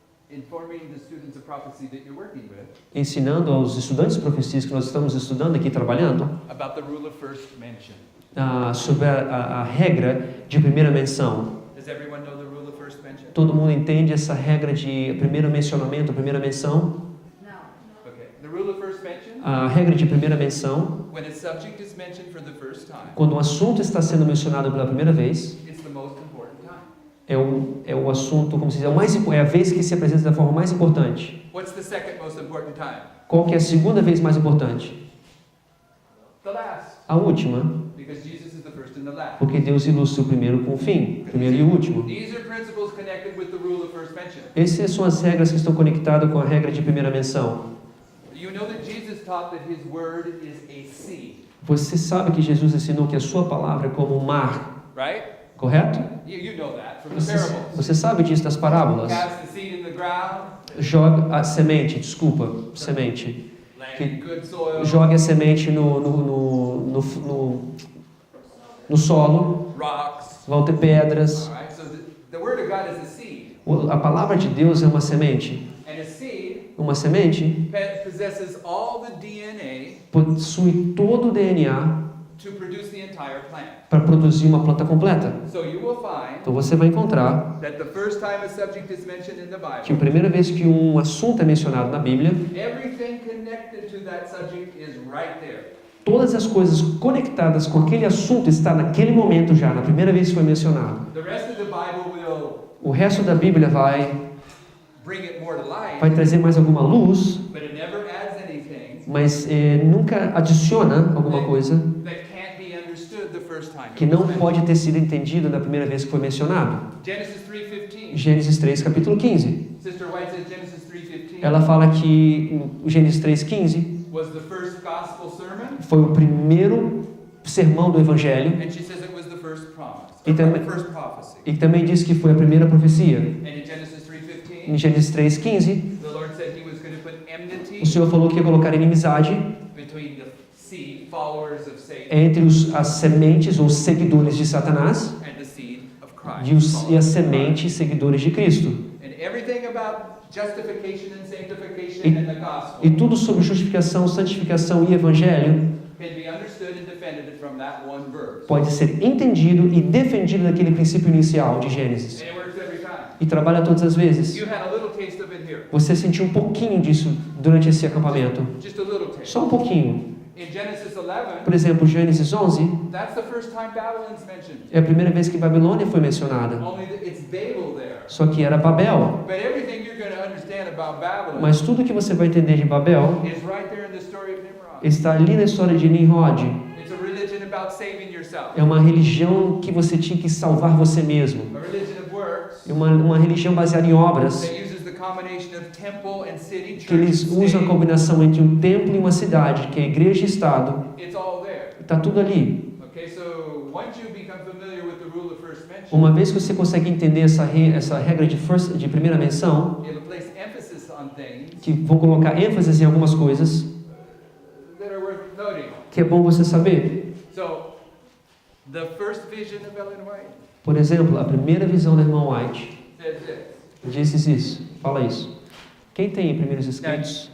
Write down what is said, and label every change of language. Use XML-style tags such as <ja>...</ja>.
<en>informing the students of prophecy that you're working with</en> <pt>ensinando aos estudantes de profecias que nós estamos estudando aqui, trabalhando,</pt> <en>about the rule of first mention.</en> <pt>sobre a regra de primeira menção.</pt> <en>Does everyone know the rule of first mention?</en> <pt>Todo mundo entende essa regra de primeiro mencionamento, primeira menção?</pt> <en>Okay. The rule of first mention,</en> <pt>A regra de primeira menção,</pt> <en>when a subject is mentioned for the first time,</en> <pt>quando um assunto está sendo mencionado pela primeira vez,</pt> <en>it's the most important time.</en> <pt>é o assunto, como se diz, é a vez que se apresenta da forma mais importante.</pt> <en>What's the second most important time?</en> <pt>Qual que é a segunda vez mais importante?</pt> <en>The last.</en> <pt>A última,</pt> <en>Because Jesus is the first and the last.</en> <pt>porque Deus ilustra o primeiro com o fim, o primeiro e o último.</pt> <en>These are principles connected with the rule of first mention.</en> <pt>Essas são as regras que estão conectadas com a regra de primeira menção.</pt> <en>You know that Jesus taught that His word is a seed,</en> <pt>Você sabe que Jesus ensinou que a sua palavra é como um mar,</pt> <en>right?</en> <pt>correto?</pt> <en>You know that from the parables.</en> <pt>Você sabe disso das parábolas?</pt> <en>Cast the seed in the ground,</en> <pt>Joga a semente, semente.</pt> <en>land in good soil,</en> <pt>Jogue a semente no solo,</pt> <en>rocks.</en> <pt>vão ter pedras.</pt> <en>All right. So the word of God is a seed,</en> <pt>A palavra de Deus é uma semente.</pt> <en>and a seed</en> <pt>Uma semente</pt> <en>possesses all the DNA</en> <pt>possui todo o DNA</pt> <en>to produce the entire plant.</en> <pt>para produzir uma planta completa.</pt> <en>So you will find</en> <pt>Então você vai encontrar</pt> <en>that the first time a subject is mentioned in the</en> <pt>que a</pt> <en>Bible,</en> <pt>primeira vez que um assunto é mencionado na Bíblia,</pt> <en>everything connected to that subject is right there.</en> <pt>todas as coisas conectadas com aquele assunto está naquele momento já, na primeira vez que foi mencionado.</pt> <en>The rest of the Bible will</en> <pt>O resto da Bíblia vai</pt> <en>bring it more to life,</en> <pt>trazer mais alguma luz,</pt> <en>but it never adds anything</en> <pt>mas nunca adiciona alguma coisa</pt> <en>that can't be understood the first time.</en> <pt>que não pode ter sido entendido na primeira vez que foi mencionado.</pt> <en>Genesis 3:15.</en> <pt>Gênesis 3, capítulo 15.</pt> <en>Sister White says Genesis 3:15</en> <pt>Ela fala que o Gênesis 3,15</pt> <en>was the first gospel sermon,</en> <pt>foi o primeiro sermão do Evangelho</pt> <en>and she says it was the first promise,</en> <pt>E também-</pt> <en>the first prophecy.</en> <pt>e também diz que foi a primeira profecia.</pt> <en>And in Genesis 3:15,</en> <pt>Em Gênesis 3,15,</pt> <en>the Lord said He was going to put enmity</en> <pt>o Senhor falou que ia colocar inimizade</pt> <en>between the seed followers of Satan</en> <pt>entre as sementes ou seguidores de Satanás</pt> <en>and the seed of Christ.</en> <pt>e as</pt> <en>followers of</en> <pt>sementes seguidores de Cristo.</pt> <en>Christ. And everything about justification and sanctification</en> <pt>E-</pt> <en>and the gospel</en> <pt>E tudo sobre justificação, santificação e evangelho</pt> <en>can be understood and defended from that one verse.</en> <pt>pode ser entendido e defendido daquele princípio inicial de Gênesis.</pt> <en>And it works every time.</en> <pt>E trabalha todas as vezes.</pt> <en>You had a little taste of it here.</en> <pt>Você sentiu um pouquinho disso durante esse acampamento.</pt> <en>Just a little taste.</en> <pt>Só um pouquinho.</pt> <en>In Genesis 11,</en> <pt>Por exemplo, Gênesis 11</pt> <en>that's the first time Babylon's mentioned.</en> <pt>é a primeira vez que Babilônia foi mencionada.</pt> <en>Only that it's Babel there.</en> <pt>Só que era Babel.</pt> <en>But everything you're going to understand about Babylon</en> <pt>Mas tudo que você vai entender de Babel</pt> <en>is right there in the story of Nimrod.</en> <pt>está ali na história de Nimrod.</pt> <en>It's a religion about saving yourself.</en> <pt>É uma religião que você tinha que salvar você mesmo.</pt> <en>A religion of works</en> <pt>É uma religião baseada em obras,</pt> <en>that uses the combination of temple and city,</en> <pt>que</pt> <en>church</en> <pt>eles</pt> <en>and</en> <pt>usam a</pt> <en>state.</en> <pt>combinação entre um templo e uma cidade, que é igreja e estado.</pt> <en>It's all there.</en> <pt>Está tudo ali.</pt> <en>Okay? once you become familiar with the rule of first mention,</en> <pt>Uma vez que você consegue entender essa regra de primeira menção,</pt> <en>it'll place emphasis on things</en> <pt>que vão colocar ênfase em algumas coisas</pt> <en>that are worth noting.</en> <pt>que é bom você saber.</pt> <en>So, the first vision of Ellen White</en> <pt>Por exemplo, a primeira visão da irmã White</pt> <en>says this.</en> <pt>diz isso, fala isso. Quem tem primeiros escritos?</pt>